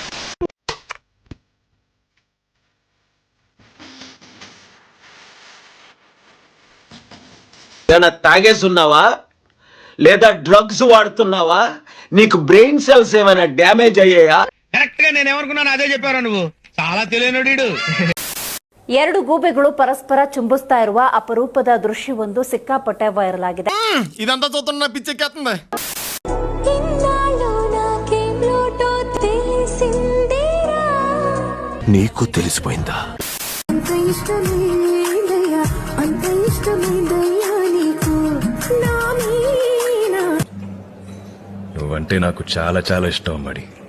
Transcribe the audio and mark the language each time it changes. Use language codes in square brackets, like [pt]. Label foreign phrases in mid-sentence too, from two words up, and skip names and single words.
[te] తాగేస్తున్నావా లేదా డ్రగ్స్ వాడుతున్నావా? నీకు [en] brain cells [te] ఏమైనా డ్యామేజ్ అయ్యాయా? కరెక్ట్ గా నేను ఏమనుకున్నాను అదే చెప్పారా నువ్వు. చాలా తెలియనుడు. [kn] ಎರಡು ಗೂಬೆಗಳು ಪರಸ್ಪರ ಚುಂಬಿಸ್ತಾ ಇರುವ ಅಪರೂಪದ ದೃಶ್ಯವೊಂದು ಸಿಕ್ಕಾಪಟ್ಟೆ ವೈರಲ್ ಆಗಿದೆ. [te] ఇదంతా చూస్తున్నా పిచ్చెక్కేస్తుంది. నీకు తెలిసిపోయిందా? నువ్వంటే నాకు చాలా చాలా ఇష్టం అమ్మడి.